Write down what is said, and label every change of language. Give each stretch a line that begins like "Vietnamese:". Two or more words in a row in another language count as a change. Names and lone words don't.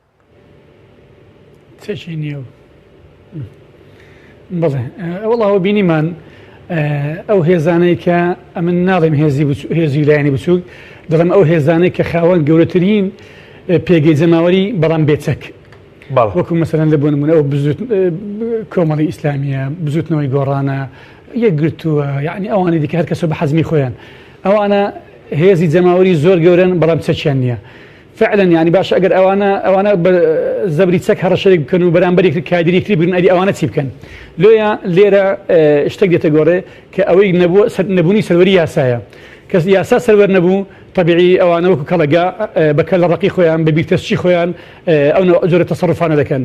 Central Kurdish: چێکی نییە بڵێ وەڵاوە بینیمان ئەو هێزانەی کە ئەمن ناڵێم هێزی لایەنی بچووک دەڵێم ئەو هێزانەی کە خاوەن گەورەترین پێگەی جەماوەری بەڵام بێچەک وەکو مەسەلەن لە بۆ نمونە ئەو کۆمەڵی ئیسلامیە بزوتنەوەی گۆڕانە یەکگرتووە یعنی ئەوانەی دیکە هەر کەسە بە حەزمی خۆیان ئەوانە هێزی جەماوەری زۆر گەورن بەڵام چەکیان نییە.
Arabic: فعلا يعني
Central Kurdish: باش ئەگەر ئەوانە زەبری چەک هەڕەشەرێک بکەن و بەرامبەرێک کادیرێکتری بگرن ئەدی ئەوانە چی بکەن. لێرە شتێک دێتە گۆڕێ کە ئەوەی نەبوونی سەروەری یاسایە کە یاسا سەروەر نەبوو طبیعی ئەوانە وەکو کەڵەگا بەکە لە ڕقی خۆیان بە بیرتەسچی خۆیان ئەو جۆرە تەسەڕوفانە دەکەن.